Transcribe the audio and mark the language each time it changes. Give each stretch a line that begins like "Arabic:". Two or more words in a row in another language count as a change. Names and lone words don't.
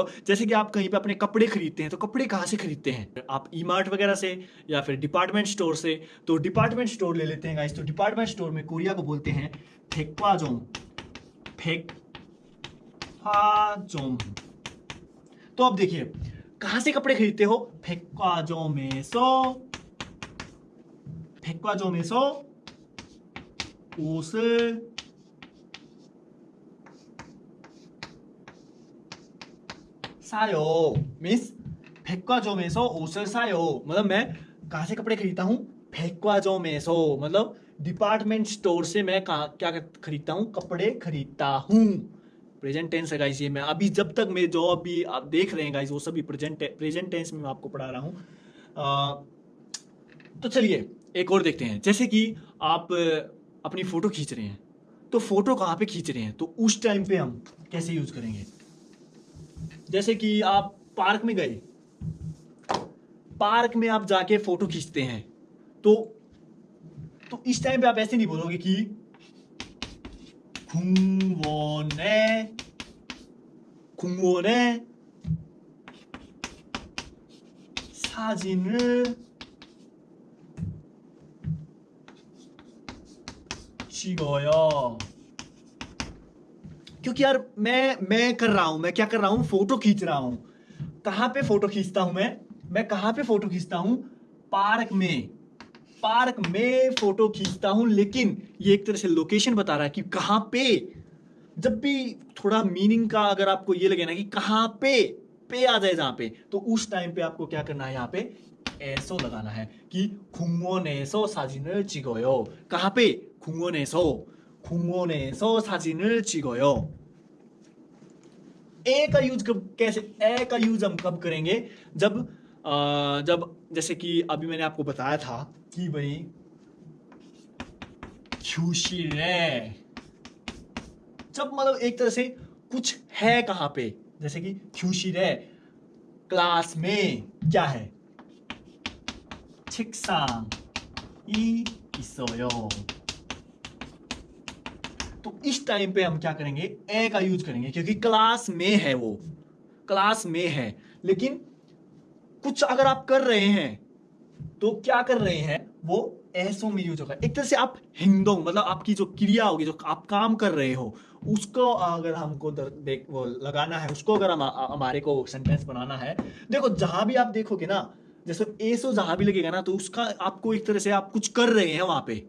Hindi: जैसे कि आप कहीं पे अपने कपड़े खरीदते हैं, तो कपड़े कहाँ से खरीदते हैं? आप ई मार्ट वगैरह से या फिर
English: department store
Hindi: से। तो
English: department store
Hindi: ले लेते हैं गाइस। तो
English: department store
Hindi: में कोरिया को बोलते हैं फेक्वाजोंग।
Korean: 백화점.
Hindi: तो अब देखिए कहां से कपड़े खरीदते हो?
Korean: 백화점에서 옷을 사요
Hindi: मीन्स
Korean: 백화점에서 옷을 사요
Hindi: मतलब मैं कहां से कपड़े खरीदता हूं? 백화점에서 मतलब
English: department store
Hindi: से मैं क्या खरीदता हूं? कपड़े खरीदता हूं।
English: present tense
Hindi: है गाइस। ये मैं अभी जब तक मेरे जो अभी आप देख रहे हैं गाइस वो सभी
English: present tense
Hindi: में मैं आपको पढ़ा रहा हूं। तो चलिए एक और देखते हैं। जैसे कि आप अपनी फोटो खींच रहे हैं, तो फोटो कहाँ पे खींच रहे हैं? तो उस टाइम पे हम कैसे यूज करेंगे? जैसे कि आप पार्क में गए, पार्क में आप जाके फोटो खींचते हैं, तो तो इस टाइम पे आप ऐसे नहीं बोलोगे कि
Korean: 궁원의 사진을 찍어요।
Hindi: क्योंकि यार मैं कर रहा हूं, मैं क्या कर रहा हूं, फोटो खींच रहा हूं। कहां पे फोटो खींचता हूं मैं कहां पे फोटो खींचता हूं, पार्क में फोटो खींचता हूं। लेकिन ये एक तरह से लोकेशन बता रहा है कि कहां पे। जब भी थोड़ा मीनिंग का अगर आपको ये लगे ना कि कहां पे आ जाए जहां पे, तो उस टाइम पे आपको क्या करना है, यहाँ पे ऐसो लगाना है कि
Korean: 궁원에서 사진을 찍어요।
Hindi: कहां पे,
Korean: 궁원에서 사진을 찍어요।
Hindi: ए का यूज हम कब करेंगे, जब जैसे कि अभी मैंने आपको बताया था कि भाई 교실에, जब मतलब एक तरह से कुछ है कहां पे, जैसे कि 교실에 क्लास में क्या है,
Korean: 책상이 있어요।
Hindi: तो इस टाइम पे हम क्या करेंगे, ए का यूज करेंगे, क्योंकि क्लास में है, वो क्लास में है। लेकिन कुछ अगर आप कर रहे हैं तो क्या कर रहे हैं, वो ऐसो में यूज होगा। एक तरह से आप हिंदोंग, मतलब आपकी जो क्रिया होगी, जो आप काम कर रहे हो, उसको अगर हमको वो लगाना है, उसको अगर हमारे को सेंटेंस बनाना है, देखो जहां भी आप देखोगे ना, जैसे एसो जहां भी लगेगा ना, तो उसका आपको एक तरह से आप कुछ कर रहे हैं वहां पे।